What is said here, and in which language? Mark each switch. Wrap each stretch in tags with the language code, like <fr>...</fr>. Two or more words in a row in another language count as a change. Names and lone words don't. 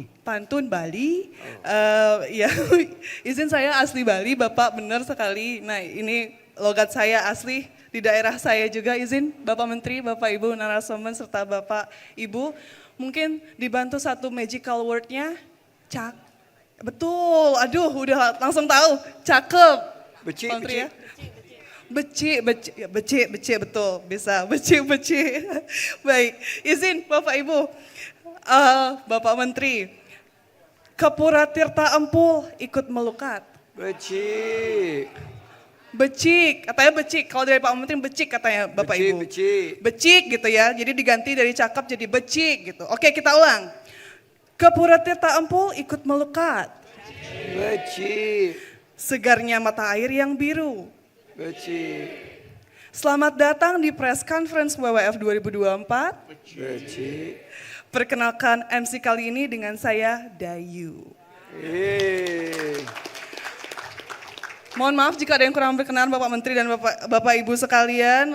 <id>Pantun Bali, ya izin saya asli Bali Bapak, benar sekali. Nah ini logat saya asli di daerah saya juga, izin Bapak Menteri, Bapak Ibu narasumber serta Bapak Ibu. Mungkin dibantu satu</id> <en>magical wordnya,</en> <id>betul, aduh udah langsung tahu, cakep. Becik, Menteri becik. ya. Becik, betul, bisa, becik. Baik, izin Bapak Ibu, Bapak Menteri, Kepura Tirta Empul ikut melukat. Becik. Katanya becik, kalau dari Pak Menteri becik katanya Bapak Becik, Ibu. becik. Becik gitu ya, jadi diganti dari cakep jadi becik gitu. Oke kita ulang. Kepura Tirta Empul ikut melukat. Becik. Segarnya mata air yang biru. Becik. Selamat datang di Press Conference WWF 2024. Becik. Perkenalkan MC kali ini dengan saya Dayu. Mohon maaf jika ada yang kurang berkenan Bapak Menteri dan Bapak Ibu sekalian.</id>